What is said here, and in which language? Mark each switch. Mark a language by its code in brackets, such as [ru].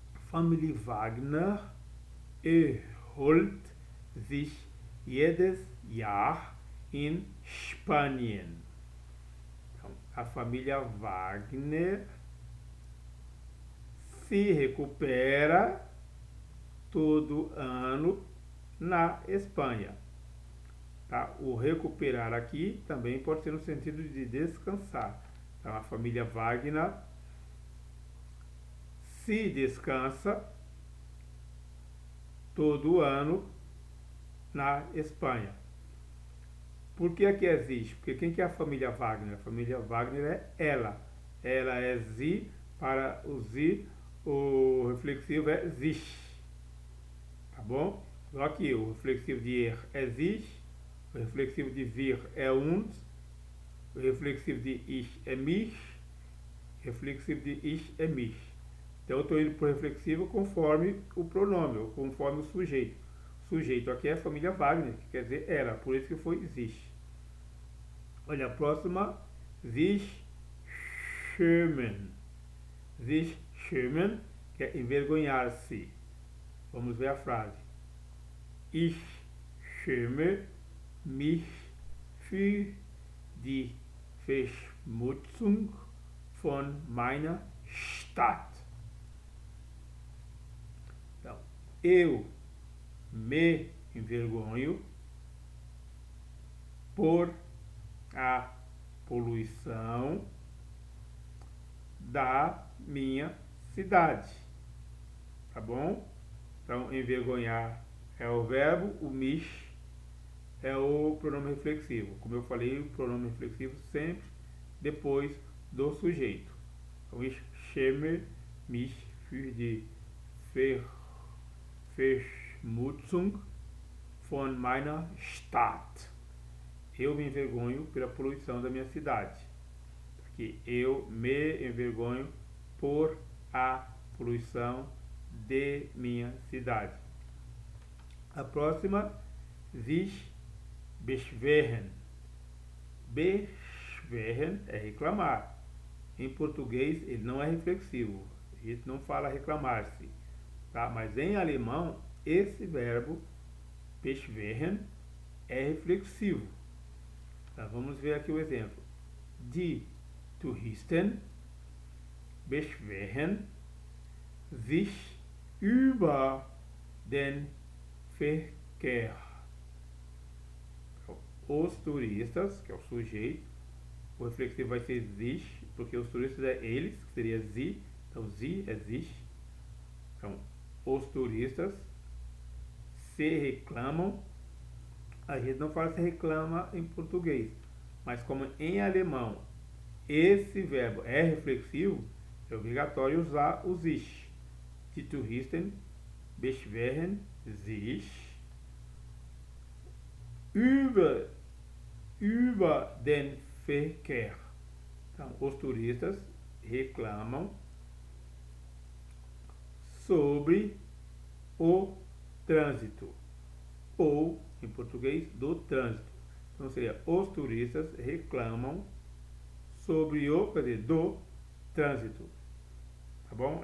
[de] Familie Wagner erholt sich jedes Jahr in Spanien. [pt] Então, a família Wagner se recupera todo ano na Espanha. Tá? O recuperar aqui também pode ser no sentido de descansar. Então, a família Wagner se descansa todo ano na Espanha. Por que aqui existe? Porque quem que é a família Wagner? A família Wagner é ela. Ela é sie, para o sie, o reflexivo é sich. Tá bom? Então aqui, o reflexivo de er é sich. O reflexivo de wir é uns, o reflexivo de ich é mich, o reflexivo de ich é mich. Então eu estou indo para o reflexivo conforme o pronome, ou conforme o sujeito. O sujeito aqui é a família Wagner, que quer dizer ela, por isso que foi sich. Olha a próxima, sich schämen. Sich schämen, que é envergonhar-se. Vamos ver a frase. [de] Ich schäme mich für die Verschmutzung von meiner Stadt. [pt] Então, eu me envergonho por a poluição da minha cidade. Tá bom? Então, envergonhar é o verbo, o mich é o pronome reflexivo. Como eu falei, o pronome reflexivo sempre depois do sujeito. [de] Então, ich schäme mich für die Verschmutzung von meiner Stadt. [pt] Eu me envergonho pela poluição da minha cidade. Aqui, eu me envergonho por a poluição de minha cidade. A próxima, sich beschweren. Beschweren é reclamar. Em português ele não é reflexivo. A gente não fala reclamar-se. Tá? Mas em alemão, esse verbo beschweren é reflexivo. Tá? Vamos ver aqui o exemplo. [de] Die Touristen beschweren sich über den Verkehr. [pt] Os turistas, que é o sujeito, o reflexivo vai ser sich, porque os turistas é eles, que seria sie, então sie é sich. Então, os turistas se reclamam. A gente não fala se reclama em português, mas como em alemão esse verbo é reflexivo, é obrigatório usar o sich. [de] Die Touristen beschweren sich über den Verkehr. [pt] Então, os turistas reclamam sobre o trânsito, ou, em português, do trânsito. Então, seria, os turistas reclamam sobre o, quer dizer, do trânsito. Tá bom?